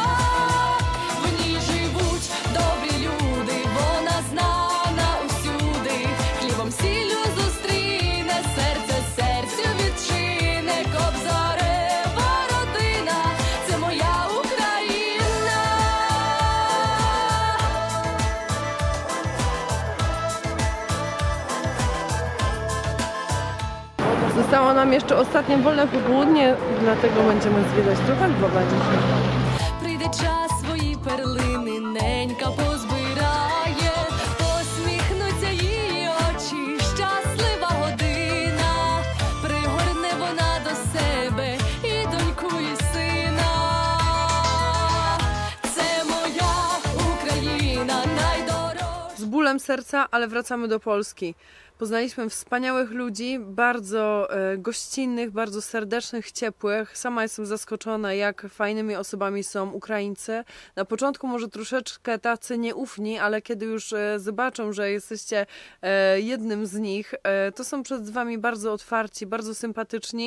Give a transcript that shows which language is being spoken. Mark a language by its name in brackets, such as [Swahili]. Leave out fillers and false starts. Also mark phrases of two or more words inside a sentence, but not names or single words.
[Ukrainian] В ній живуть добрі люди, вона знана усюди. Хлібом сіллю зустріне, серце серцю відчине. Кобзарева родина, це моя Україна. [Polish] Zostało nam jeszcze ostatnie wolne popołudnie, dlatego będziemy zwiedzać trochę Lwowa dzisiaj. [Ukrainian] Прийде час, свої перлини ненька позбирає, посміхнуться її очі, щаслива година, пригорне вона до себе і доньку, і сина. Це моя Україна, найдорожча. [Polish] Z bólem serca, ale wracamy do Polski. Poznaliśmy wspaniałych ludzi, bardzo gościnnych, bardzo serdecznych, ciepłych. Sama jestem zaskoczona, jak fajnymi osobami są Ukraińcy. Na początku może troszeczkę tacy nieufni, ale kiedy już zobaczą, że jesteście jednym z nich, to są przed wami bardzo otwarci, bardzo sympatyczni.